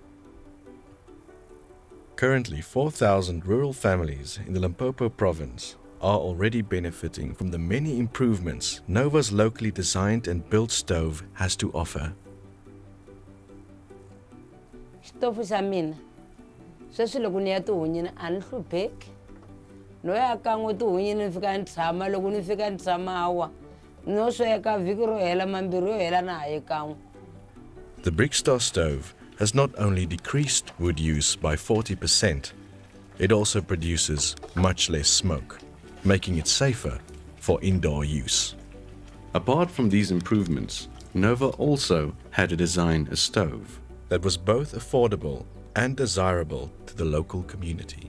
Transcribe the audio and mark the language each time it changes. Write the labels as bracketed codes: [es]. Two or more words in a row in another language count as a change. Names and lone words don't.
[en] Currently, 4,000 rural families in the Limpopo province are already benefiting from the many improvements Nova's locally designed and built stove has to offer. [ts] Stove xa mina sweswi loko ni ya tihunyi a ni hlupheki no ya kan'we tihunyi ni fika ni tshama loko ni fika ni tshama awa no sweka vhiki ro hela mambirhi yo hela na ha ye kan'we. [en] The Brickstar stove has not only decreased wood use by 40%, it also produces much less smoke, making it safer for indoor use. Apart from these improvements, Nova also had to design a stove that was both affordable and desirable to the local community.